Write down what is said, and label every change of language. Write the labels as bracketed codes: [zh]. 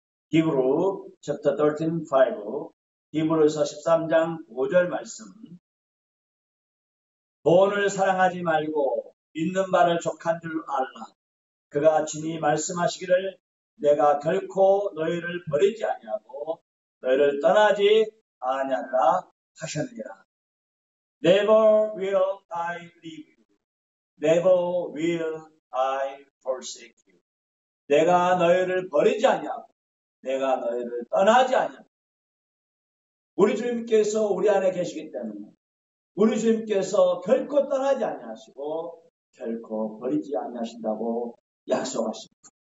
[ko] 히브리 chapter 13:5 히브리서 13장 5절 말씀 돈을 사랑하지 말고 있는 바를 족한 줄 알라. 그가 친히 말씀하시기를 내가 결코 너희를 버리지 아니하고 너희를 떠나지 아니하리라 하셨느니라. [en] Never will I leave you. Never will I forsake you. [ko] 내가 너희를 버리지 아니하고 내가 너희를 떠나지 아니하고 우리 주님께서 우리 안에 계시기 때문에 우리 주님께서 결코 떠나지 아니하시고 결코 버리지 아니하신다고 약속하십니다.